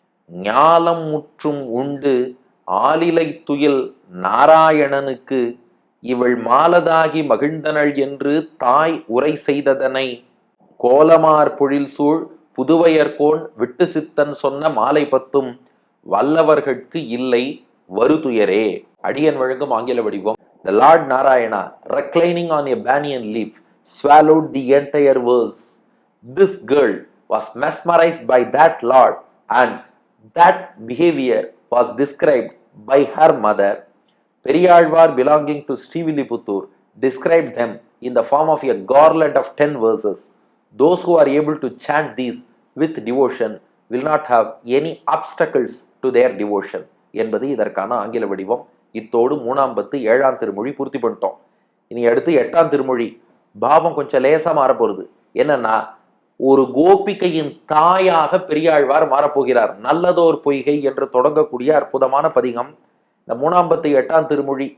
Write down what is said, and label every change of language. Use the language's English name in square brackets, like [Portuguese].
[Tamil] ஞாலம் முற்றும் உண்டு ஆலிலை துயில் நாராயணனுக்கு இவள் மாலதாகி மகிழ்ந்தனள் என்று தாய் உரை செய்ததனை கோலமார் பொழில் சூழ் புதுவையர்கோன் விட்டு சித்தன் சொன்ன மாலை 10 வல்லவர்கட்கு இல்லை வருதுயரே. அடியன் வழங்கும் ஆங்கில வடிவம். [English] The Lord Narayana, reclining on a banyan leaf, swallowed the entire world. This girl was mesmerized by that Lord, and that behavior was described by her mother. Periyalvar, belonging to Srivilliputtur, described them in the form of a garland of 10 verses. Those who are able to chant these with devotion will not have any obstacles to their devotion [Tamil] என்பது இதற்கான ஆங்கில வடிவம். இத்தோடு 3ஆம் பத்து 7ஆம் திருமொழி பூர்த்தி பண்ணிட்டோம். இனி அடுத்து 8ஆம் திருமொழி. பாவம் கொஞ்சம் லேசா மாறப்போகுது. என்னன்னா, ஒரு கோபிகையின் தாயாக பெரியாழ்வார் மாறப்போகிறார். நல்லதோர் பொய்கை என்று தொடங்கக்கூடிய அற்புதமான பதிகம் இந்த 3ஆம் பத்து 8ஆம் திருமொழி.